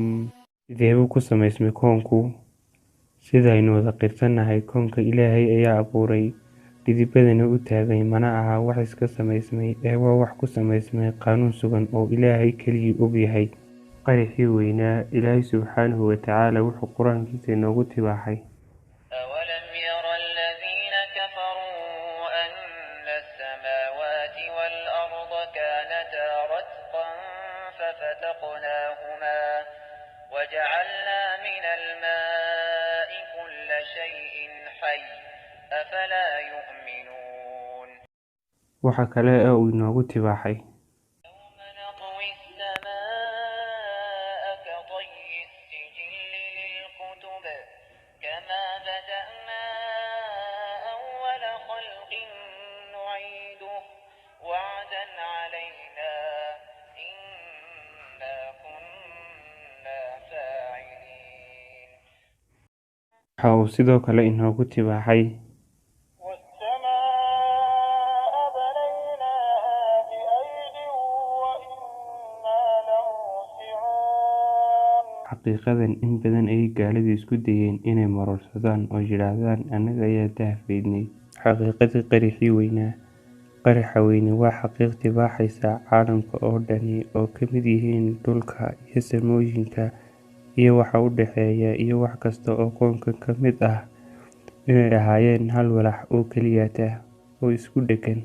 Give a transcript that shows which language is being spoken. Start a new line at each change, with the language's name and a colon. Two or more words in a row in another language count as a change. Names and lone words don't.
Somali: Sidee buu ku samaysmay koonku? Sidaynu wada qirsanahay, koonka Ilaahay ayaa abuuray, dhidibadana u taagay, mana aha wax iska samaysmay, ee waa wax ku samaysmay qaanuun sugan oo Ilaahay keligii og yahay. Qeexii weynaa, Ilaahay
Arabic: سبحانه وتعالى
Somali: wuxuu qur-aankiisa inoogu tibaaxay.
Arabic: أولم ير الذين كفروا أن السماوات والأرض كانتا رتقا ففتقناهما وجعلنا من الماء كل شيء حي أفلا يؤمنون
Somali: Waxa kale oo uu inoogu tibaaxay.
Arabic: يوم نطوي السماء كطي السجل للكتب كما بدأنا أول خلق نعيده وعدا علينا إنا كنا فاعلين
Somali: Waxa uu sidoo kale inoogu tibaaxay.
Arabic: والسماء بنيناها بأيد وإنا لموسعون
Somali: Xaqiiqadan in badan ayay gaaladu isku dayeen inay marorsadaan oo yidhaahdaan annaga ayaa daahfaynay. Xaqiiqadii qeexii weynaa. Qeexa weyni waa xaqiiq tibaaxaysa caalamka oo dhani oo ka mid yihiin dhulka iyo samooyinka iyo waxa u dhexeeya iyo wax kasta oo koonka ka mid ah inay ahaayeen hal walax oo keliyata oo isku dheggan.